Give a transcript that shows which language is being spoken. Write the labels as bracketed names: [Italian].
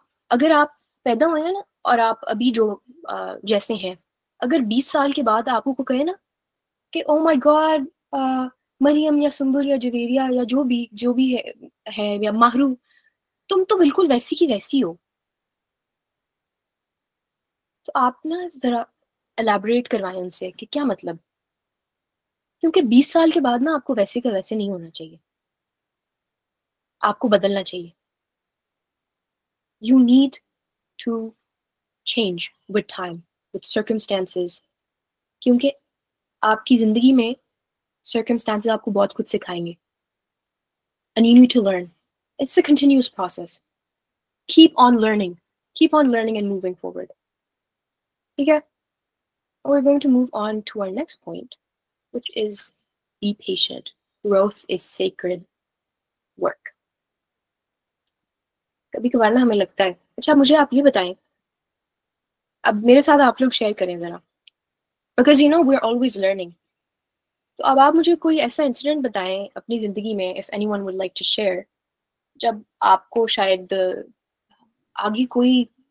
[Urdu] اگر آپ پیدا ہوئے ہیں نا اور آپ ابھی جو جیسے ہیں, اگر 20 سال کے بعد آپ کو کہے نا کہ او مائی گاڈ مریم یا سنبل یا جویریہ یا جو بھی ہے یا ماہرو, تم تو بالکل ویسی کی ویسی ہو, تو آپ نا ذرا الیبوریٹ کروائیں ان سے کہ کیا مطلب. کیونکہ 20 سال کے بعد نا آپ کو ویسے کا ویسے نہیں ہونا چاہیے, آپ کو بدلنا چاہیے. [English] You need to change with time, with circumstances. [Urdu] کیونکہ آپ کی زندگی میں circumstances آپ کو بہت کچھ سکھائیں گے. [English] And you need to learn. It's a continuous process. Keep on learning and moving forward. [Urdu] ٹھیک ہے. [English] We're going to move on to our next point, which is be patient. Growth is sacred work. [Urdu] کبھی کبھار نا ہمیں لگتا ہے, اچھا مجھے آپ یہ بتائیں, اب میرے ساتھ آپ لوگ شیئر کریں ذرا, [English] Because you know we are always learning. [Urdu] تو اب آپ مجھے کوئی ایسا انسیڈنٹ بتائیں اپنی زندگی میں, [English] if anyone would like to share, [Urdu] جب آپ کو شاید آگے کوئی